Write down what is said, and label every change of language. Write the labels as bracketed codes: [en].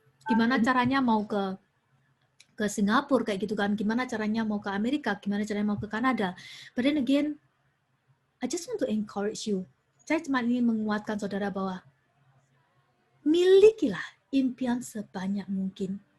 [id] gimana caranya mau ke Singapura kayak gitu kan, gimana caranya mau ke Amerika, gimana caranya mau ke Kanada. [en] But then again, I just want to encourage you. [id] Saya cuma ingin menguatkan saudara bahwa milikilah impian sebanyak mungkin.